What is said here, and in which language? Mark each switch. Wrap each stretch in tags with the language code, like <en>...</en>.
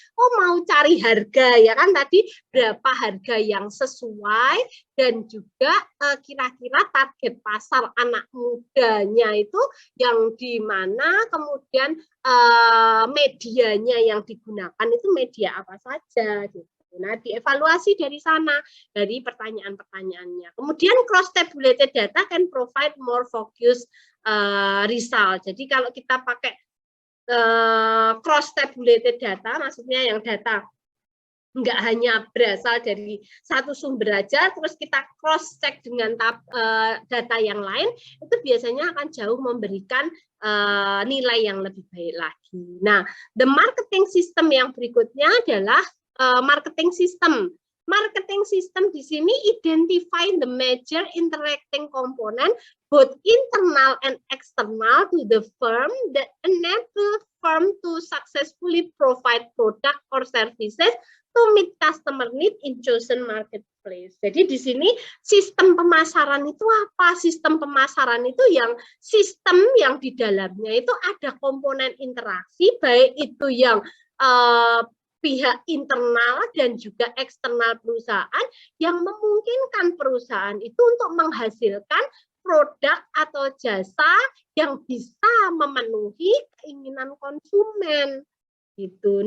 <id>Mau cari harga ya kan, tadi berapa harga yang sesuai, dan juga kira-kira target pasar anak mudanya itu yang di mana, kemudian medianya yang digunakan itu media apa saja gitu. Nah, dievaluasi dari sana, dari pertanyaan-pertanyaannya. Kemudian</id> <en>cross-tabulated data can provide more focused result.</en> <id>Jadi kalau kita pakai cross-tabulated data, maksudnya yang data nggak hanya berasal dari satu sumber aja, terus kita cross-check dengan data yang lain, itu biasanya akan jauh memberikan nilai yang lebih baik lagi. Nah, the marketing system yang berikutnya adalah marketing system.</id> <en>Marketing system</en> <id>di sini</id> <en>identify the major interacting component both internal and external to the firm that enable firm to successfully provide product or services to meet customer need in chosen marketplace.</en> <id>Jadi di sini sistem pemasaran itu apa? Sistem pemasaran itu sistem yang di dalamnya itu ada komponen interaksi, baik itu yang pihak internal dan juga eksternal perusahaan yang memungkinkan perusahaan itu untuk menghasilkan produk atau jasa yang bisa memenuhi keinginan konsumen gitu.</id>